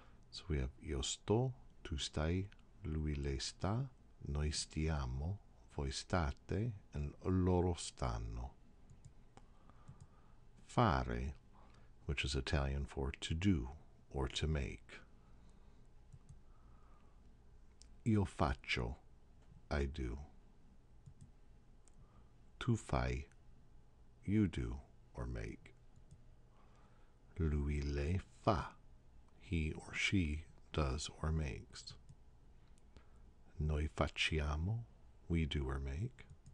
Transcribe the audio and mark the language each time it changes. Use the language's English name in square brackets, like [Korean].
[English] So we have [Italian] io sto, tu stai, lui lei sta, noi stiamo, voi state, [English] and [Italian] loro stanno. [English] Fare, which is Italian for to do or to make. [Italian] Io faccio, [English] I do. [Italian] Tu fai, [English] you do or make. [Italian] Lui lei fa, [English] he or she does or makes. [Italian] Noi facciamo, [English] we do or make.